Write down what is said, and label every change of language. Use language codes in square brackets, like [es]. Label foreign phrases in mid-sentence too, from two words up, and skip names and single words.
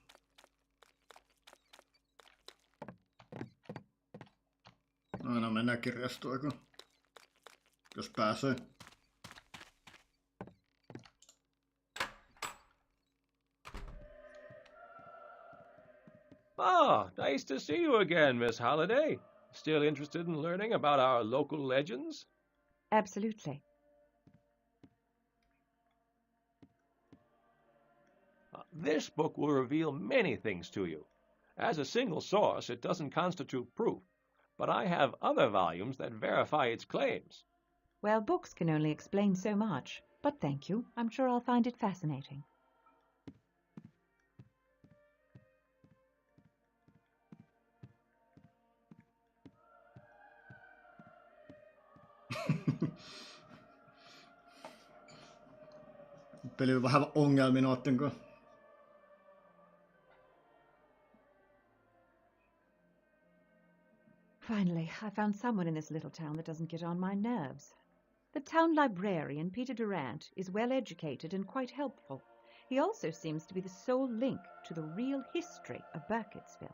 [fi] Aina mennään kirjastoon, jos pääsee. [en] Ah, nice to see you again, Miss Holliday. Still interested in learning about our local legends? Absolutely. This book will reveal many things to you. As a single source, it doesn't constitute proof, but I have other volumes that verify its claims. Well, books can only explain so much, but thank you. I'm sure I'll find it fascinating. [fi] Peli on vähän ongelmia noitten kanssa. [en] Finally, I found someone in this little town that doesn't get on my nerves. The town librarian, Peter Durant, is well educated and quite helpful. He also seems to be the sole link to the real history of Burkittsville.